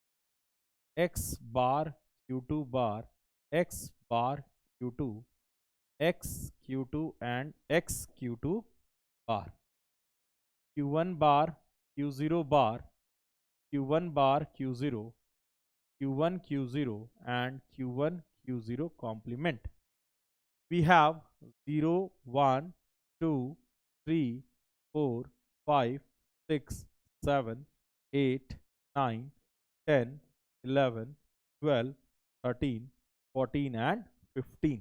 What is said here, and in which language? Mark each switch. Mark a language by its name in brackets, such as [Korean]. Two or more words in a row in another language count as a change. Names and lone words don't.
[English] X bar, Q2 bar, X bar, Q2, 𝑥𝐿2 and 𝑥𝐿2 bar. Q1 bar, Q0 bar, Q1 bar, Q0, Q1 Q0 and Q1 Q0 complement. We have 0, 1, 2, 3, 4, 5, 6, 7, 8, 9, 10, 11, 12, 13, 14 and 15.